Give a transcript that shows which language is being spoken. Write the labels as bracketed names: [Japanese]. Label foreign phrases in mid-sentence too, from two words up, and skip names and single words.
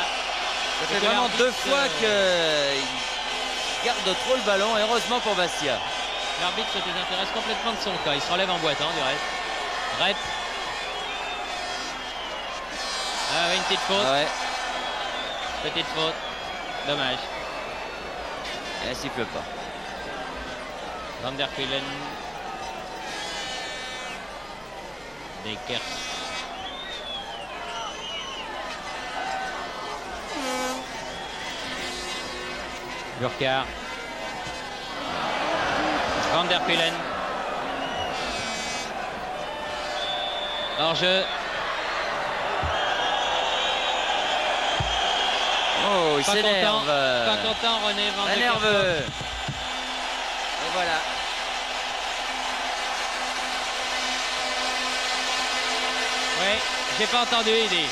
[French] Ça fait vraiment 2 fois qu'il garde trop le ballon, et heureusement pour Bastia. L'arbitre se désintéresse complètement de son cas. Il se relève en boitant du reste. Rep. Ah oui, une petite faute. Ah ouais. Petite faute. Dommage. Et elle siffle pas. Van der Kuilen. Dekers. Burkhardt. Van der Kuilen. Hors-jeu. Oh, il s'énerve. Pas content, René Van der Kerkhoff. Nerveux. Et voilà. Oui, j'ai pas entendu, il dit.